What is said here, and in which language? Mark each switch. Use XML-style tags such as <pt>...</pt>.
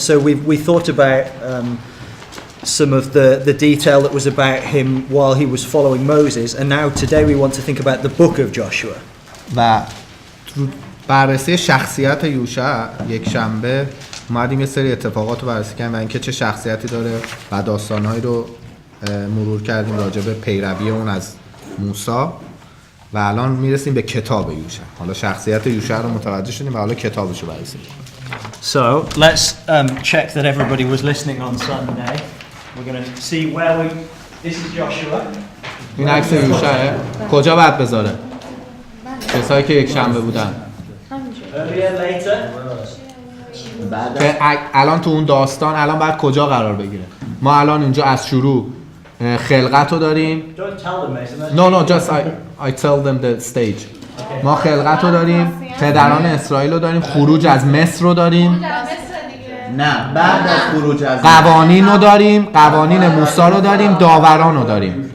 <en>So we thought about some of the detail that was about him while he was following Moses, and now today we want to think about the book of Joshua.</en> <fa>و بررسی شخصیت یوشع یک شنبه اومدیم یه سری اتفاقات رو بررسی کردیم و اینکه چه شخصیتی داره و داستانهایی رو مرور کردیم راجع به پیروی اون از موسی و الان میرسیم به کتاب یوشع. حالا شخصیت یوشع رو متوجه شدیم و حالا کتابش رو بررسی می‌کنیم.</fa> <en>So let's check that everybody was listening on Sunday. We're going to see where we. This is Joshua.</en> <fa>این عکس یوشعه. کجا باید بذاره؟ کسایی که یک شنبه بودن.</fa> <en>Earlier, later.</en> <fa>که الان تو اون داستان الان باید کجا قرار بگیره؟ ما الان اینجا از شروع خلقت رو داریم.</fa> <en>Don't tell them, Mason. No, just I tell them the stage.</en> <fa>ما خلقت رو داریم، پدران اسرائیل رو داریم، خروج از مصر رو داریم. نه، بعد از خروج از قوانین رو داریم، قوانین موسی رو داریم، داوران رو داریم.</fa>